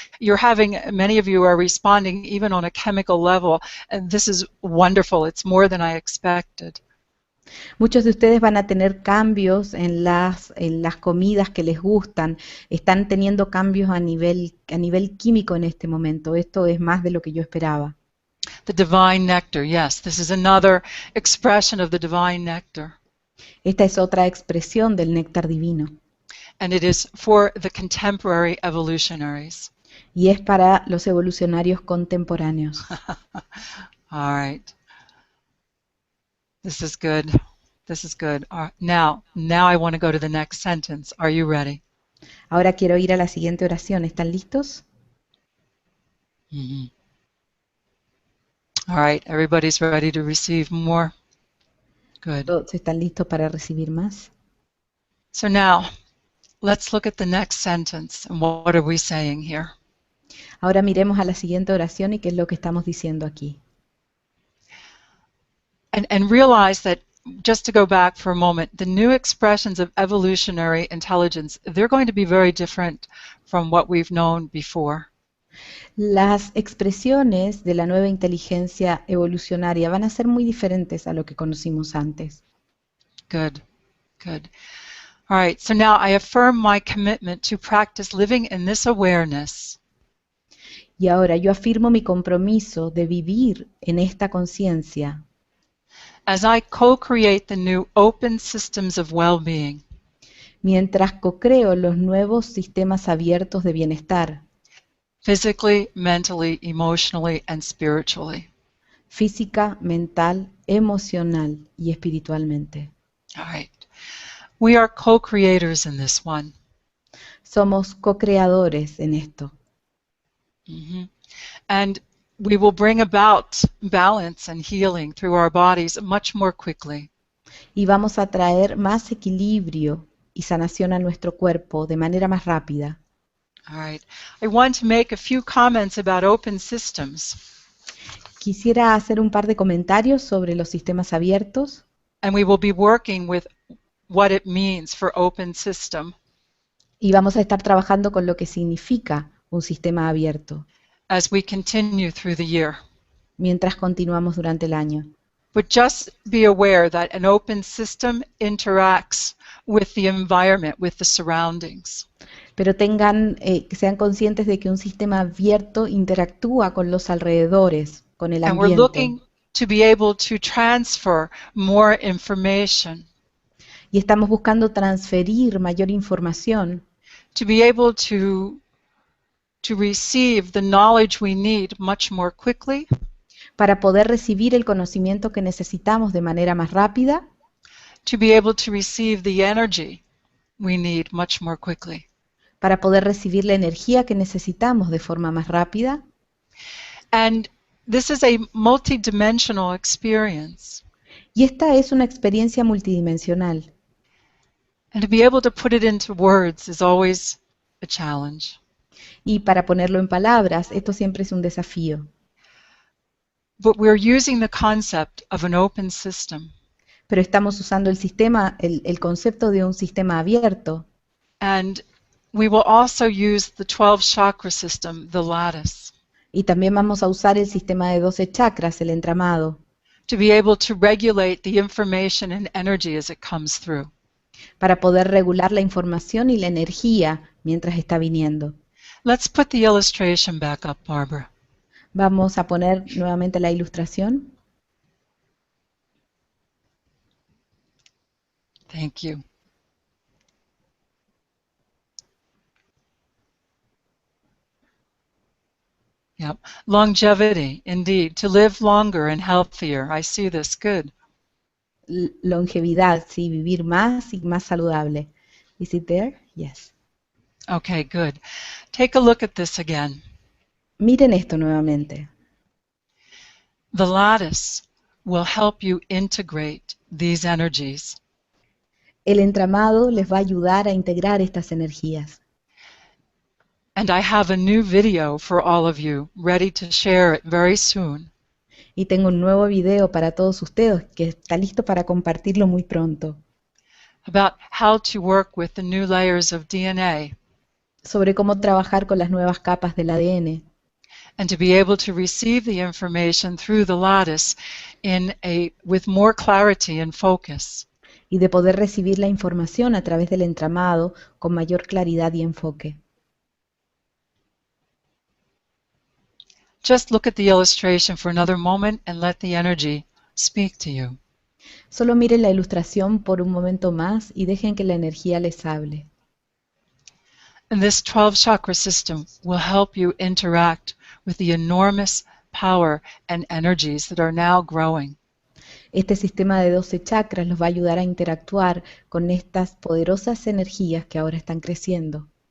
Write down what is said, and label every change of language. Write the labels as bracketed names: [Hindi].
[English] Many of you are responding even on a chemical level, and this is wonderful. It's more than I expected. [Spanish] Muchos de ustedes van a tener cambios en las comidas que les gustan. Están teniendo cambios a nivel químico en este momento. Esto es más de lo que yo esperaba. [English] The divine nectar, yes, this is another expression of the divine nectar. [Spanish] Esta es otra expresión del néctar divino. [English] And it is for the contemporary evolutionaries. [Spanish] Y es para los evolucionarios contemporáneos. [English] All right. This is good. This is good. Now I want to go to the next sentence. Are you ready? [Spanish] Ahora quiero ir a la siguiente oración. ¿Están listos? Mm-hmm. [English] All right. Everybody's ready to receive more? Good. [Spanish] ¿Todos están listos para recibir más? [English] So now, let's look at the next sentence. And what are we saying here? [Spanish] Ahora miremos a la siguiente oración y qué es lo que estamos diciendo aquí. [English] And realize that, just to go back for a moment, the new expressions of evolutionary intelligence, they're going to be very different from what we've known before. [Spanish] Las expresiones de la nueva inteligencia evolucionaria van a ser muy diferentes a lo que conocimos antes. [English] Good, good. All right, so now I affirm my commitment to practice living in this awareness. [Spanish] Y ahora yo afirmo mi compromiso de vivir en esta conciencia. [English] As I co-create the new open systems of well-being. [Spanish] Mientras co-creo los nuevos sistemas abiertos de bienestar. [English] Physically, mentally, emotionally, and spiritually. [Spanish] Física, mental, emocional y espiritualmente. [English] All right. We are co-creators in this one. [Spanish] Somos co-creadores en esto. Mm-hmm. [English] And we will bring about balance and healing through our bodies much more quickly. [Spanish] Y vamos a traer más equilibrio y sanación a nuestro cuerpo de manera más rápida. [English] All right. I want to make a few comments about open systems. [Spanish] Quisiera hacer un par de comentarios sobre los sistemas abiertos [English] and we will be working with what it means for open system [Spanish] y vamos a estar trabajando con lo que significa un sistema abierto [English] as we continue through the year. [Spanish] mientras continuamos durante el año. [English] But just be aware that an open system interacts with the environment, with the surroundings. [Spanish] Pero que sean conscientes de que un sistema abierto interactúa con los alrededores, con el [English] And we're [Spanish] ambiente. [English] looking to be able to transfer more information, [Spanish] Y estamos buscando transferir mayor información [English] to be able to receive the knowledge we need much more quickly, [Spanish] para poder recibir el conocimiento que necesitamos de manera más rápida, [English] to be able to receive the energy we need much more quickly. [Spanish] para poder recibir la energía que necesitamos de forma más rápida. [English] And this is a multidimensional experience. [Spanish] Y esta es una experiencia multidimensional. [English] And to be able to put it into words is always a challenge. [Spanish] Y para ponerlo en palabras, esto siempre es un desafío. [English] But we're using the concept of an open system. [Spanish] Pero estamos usando el concepto de un sistema abierto. [English] And we will also use the 12 chakra system, the lattice, [Spanish] Y también vamos a usar el sistema de 12 chakras, el entramado, [English] to be able to regulate the information and energy as it comes through. [Spanish] para poder regular la información y la energía mientras está viniendo. [English] Let's put the illustration back up, Barbara. [Spanish] Vamos a poner nuevamente la ilustración. [English] Thank you. Yep. Longevity, indeed, to live longer and healthier. I see this. Good. [Spanish] Longevidad, sí, vivir más y más saludable. [English] Is it there? Yes. Okay, good. Take a look at this again. [Spanish] Miren esto nuevamente. [English] The lattice will help you integrate these energies. [Spanish] El entramado les va a ayudar a integrar estas energías. [English] And I have a new video for all of you, ready to share it very soon. [Spanish] Y tengo un nuevo video para todos ustedes que está listo para compartirlo muy pronto. [English] About how to work with the new layers of DNA [Spanish] Sobre cómo trabajar con las nuevas capas del ADN [English] and to be able to receive the information through the lattice with more clarity and focus. [Spanish] y de poder recibir la información a través del entramado con mayor claridad y enfoque. [English] Just look at the illustration for another moment and let the energy speak to you. [Spanish] Solo miren la ilustración por un momento más y dejen que la energía les hable. [English] And this 12 chakra system will help you interact with the enormous power and energies that are now growing. [Spanish] Este sistema de 12 chakras los va a ayudar a interactuar con estas poderosas energías que ahora están creciendo.